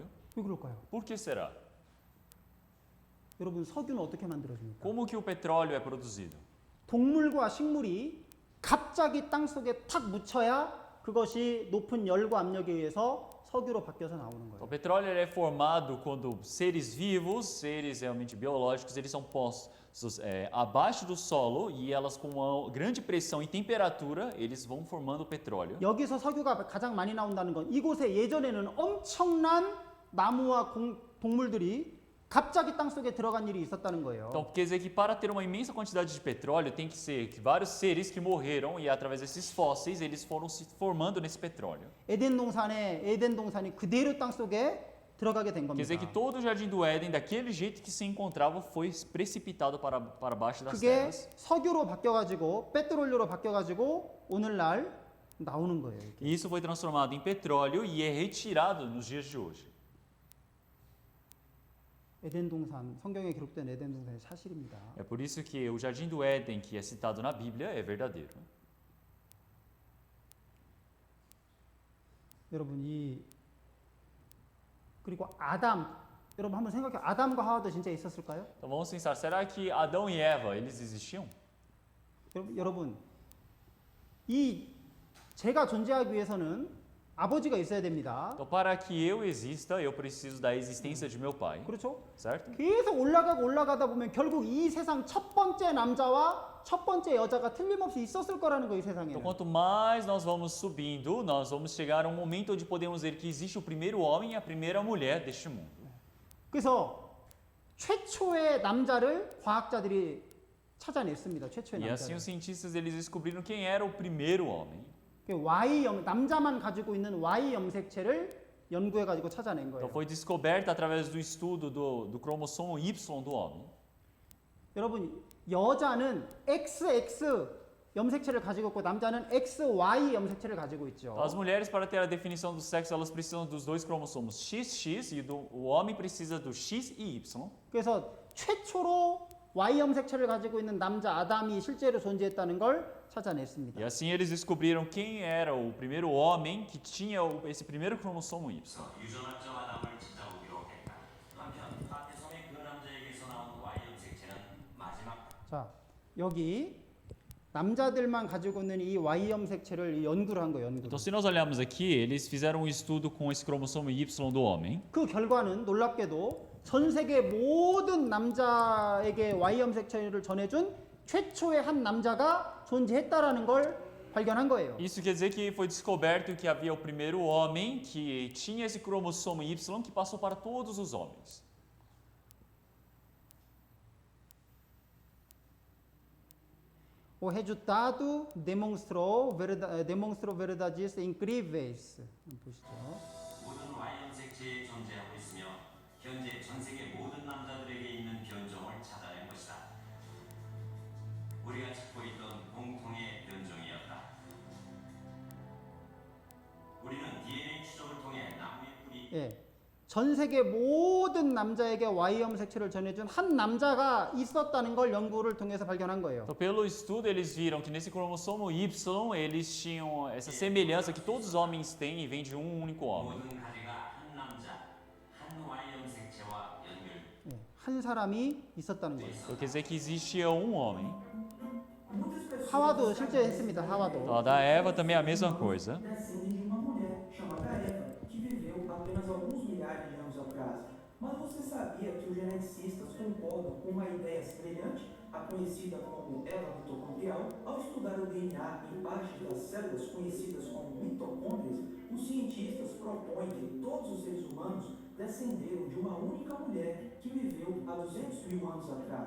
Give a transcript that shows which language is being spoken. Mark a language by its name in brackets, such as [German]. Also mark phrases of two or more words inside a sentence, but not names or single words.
[Korean] 왜 그럴까요? [Portuguese] Por que será? [Korean] 여러분 석유는 어떻게 만들어집니까? [Portuguese] Como que o petróleo é produzido? [Korean] 동물과 식물이 갑자기 땅 속에 탁 묻혀야 그것이 높은 열과 압력에 의해서 석유로 바뀌어서 나오는 [Portuguese] O [Korean] 거예요. [Portuguese] petróleo ele é formado quando seres vivos, seres realmente biológicos, eles são postos abaixo do solo e elas com uma grande pressão e temperatura, eles vão formando o petróleo. [Korean] 여기서 석유가 가장 많이 나온다는 건 이곳에 예전에는 엄청난 나무와 동물들이 갑자기 땅 속에 들어간 일이 있었다는 거예요. [Portuguese] Então quer dizer que para ter uma imensa quantidade de petróleo tem que ser que vários seres que morreram e através desses fósseis eles foram se formando nesse petróleo. [Korean] 에덴 동산이 그대로 땅 속에 들어가게 된 [Portuguese] Quer [Korean] 겁니다. [Portuguese] dizer que todo o jardim do Éden, daquele jeito que se encontrava, foi precipitado para baixo das [Korean] 그게 [Portuguese] terras. [Korean] 석유로 바뀌어가지고 페트롤류로 바뀌어가지고 오늘날 나오는 거예요. 이렇게. [Portuguese] E isso foi transformado em petróleo e é retirado nos dias de hoje. [Korean] 에덴 동산, 성경에 기록된 에덴 동산이 사실입니다. [Portuguese] É por isso que o jardim do Éden, que é citado na Bíblia, é verdadeiro. [Korean] 여러분 그리고 여러분 한번 생각해 아담과 하와도 진짜 있었을까요? [Portuguese] Então vamos pensar, será que Adão e Eva, eles existiam? [Korean] 여러분 제가 존재하기 위해서는 아버지가 있어야 됩니다. [Portuguese] Então para que eu exista, eu preciso da existência de meu pai, [Korean] 그렇죠? [Portuguese] certo? [Korean] 계속 올라가다 보면 결국 이 세상 첫 번째 남자와 첫 번째 여자가 틀림없이 있었을 거라는 거예요, 이 세상에. [Portuguese] Então quanto mais nós vamos subindo, nós vamos chegar a um momento onde podemos ver que existe o primeiro homem e a primeira mulher deste mundo. [Korean] 그래서 최초의 남자를 과학자들이 찾아냈습니다. 최초의 [Portuguese] E assim [Korean] 남자를. [Portuguese] os cientistas eles descobriram quem era o primeiro homem. [Korean] 남자만 가지고 있는 Y 염색체를 연구해 가지고 찾아낸 [Portuguese] Então [Korean] 거예요. [Portuguese] foi descoberta através do estudo do cromossomo Y do homem. [Korean] 여러분 여자는 XX 염색체를 가지고 있고 남자는 XY 염색체를 가지고 있죠. [Portuguese] As mulheres, para ter a definição do sexo, elas precisam dos dois cromossomos XX e o homem precisa do X e Y. [Korean] 그래서 최초로 Y 염색체를 가지고 있는 남자 아담이 실제로 존재했다는 걸 찾아냈습니다. [Portuguese] E assim eles descobriram quem era o primeiro homem que tinha esse primeiro cromossomo Y. [Korean] 유전학적 아담을 찾아오기로 했다. 한편 파테성의 그 남자에게서 나온 Y 염색체는 마지막. 자, 여기 남자들만 가지고 있는 이 Y 염색체를 연구를 한 거예요. [Portuguese] Então, se nós olharmos aqui, eles fizeram um estudo com esse cromossomo Y do homem. [Korean] 그 결과는 놀랍게도 전 세계 모든 남자에게 Y 염색체를 전해준 최초의 한 남자가 존재했다라는 걸 발견한 거예요. [Portuguese] Isso quer dizer que foi descoberto que havia o primeiro homem que tinha esse cromossomo Y que passou para todos os homens. O resultado demonstrou verdades incríveis. [Korean] 보시죠. 모든 Y 염색체에 존재하고 있으며 현재 전 세계 모든 남자들에게 있는 변종을 찾아낸 것이다. 우리가 찾고 있던 공통의 변종이었다. 우리는 DNA 추적을 통해 나무의 뿌리 예. 전 세계 moden 남자에게 Y 염색체를 전해준 한 남자가 있었다는 걸 연구를 통해서 발견한 거예요. [Portuguese] Então, pelo estudo, eles viram que nesse cromossomo Y eles tinham essa semelhança que todos os homens têm e vem de um único homem. [Korean] 모든 가지가 한 남자, 한 Y 염색체와 연결. 예. 한 사람이 있었다는 거예요. [Portuguese] Então, quer dizer que existia um homem. [Korean] 하와도 실제 했습니다. [Portuguese] Então, [Korean] 하와도. [Portuguese] a da Eva também é a mesma coisa. Descende de uma mulher chamada Eva, que viveu apenas alguns milhares de anos atrás. Mas você sabia que os geneticistas concordam com uma ideia semelhante à conhecida como Eva mitocondrial? Ao estudar o DNA em parte das células conhecidas como mitocôndrias, os cientistas propõem que todos os seres humanos descenderam de uma única mulher que viveu há 200 mil anos atrás.